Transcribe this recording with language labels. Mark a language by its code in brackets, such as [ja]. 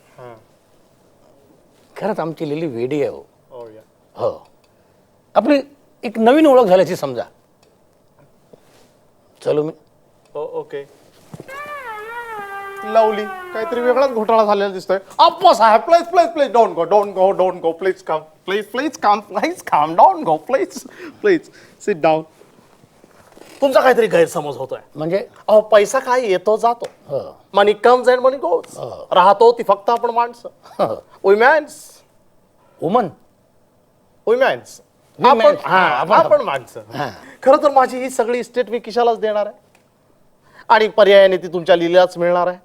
[mr] हा. खरंच आमची लिली वेडी आहे हो. हो या. हो आपली एक नवीन ओळख झाल्याची समजा. चलो मी. ओके. लवली काहीतरी वेगळाच घोटाळा झालेला दिसतोय. [en] Appa Saheb please please please don't go please come please come don't go please sit down. [mr] तुमचा काहीतरी गैरसमज होतोय. म्हणजे अहो पैसा काय येतो जातो. हो [en] Money comes and money goes. [mr] राहतो ती फक्त आपण माणसं. [en] Womans woman womans Womans. [mr] आपण माणसं. हा. खरं तर माझी ही सगळी इस्टेट मी किशालाच देणार आहे आणि पर्यायाने ती तुमच्या लिलाच मिळणार आहे.